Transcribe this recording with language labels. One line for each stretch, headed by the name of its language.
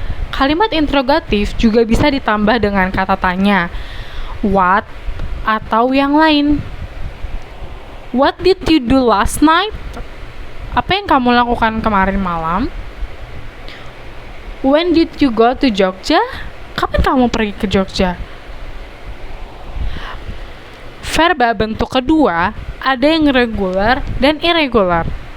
Indonesian: Kalimat interrogatif juga bisa ditambah dengan kata tanya. What atau yang lain.
English: What did you do last night?
Indonesian: Apa yang kamu lakukan kemarin malam?
English: When did you go to Jogja?
Indonesian: Kapan kamu pergi ke Jogja? Verba bentuk kedua ada yang regular dan irregular.